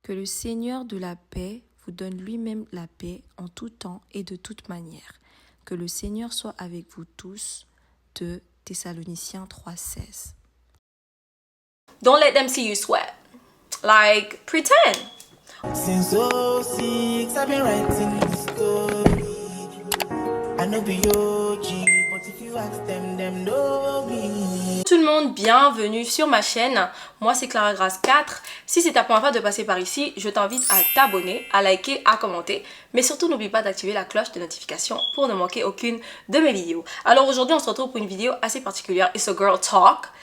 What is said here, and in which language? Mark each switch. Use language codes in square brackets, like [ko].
[fr] Que le Seigneur de la paix vous donne lui-même la paix en tout temps et de toute manière. Que le Seigneur soit avec vous tous. De Thessaloniciens 3:16. [en] Don't let them see you sweat. Like, pretend. Since '06, I've been writing this story. I know be OG, but if you ask them know me. [fr] Tout le monde, bienvenue sur ma chaîne. Moi, c'est Clara Grace 4. Si c'est ta première fois de passer par ici, je t'invite à t'abonner, à liker, à commenter. Mais surtout, n'oublie pas d'activer la cloche de notification pour ne manquer aucune de mes vidéos. Alors aujourd'hui, on se retrouve pour une vidéo assez particulière. [en] It's a girl talk.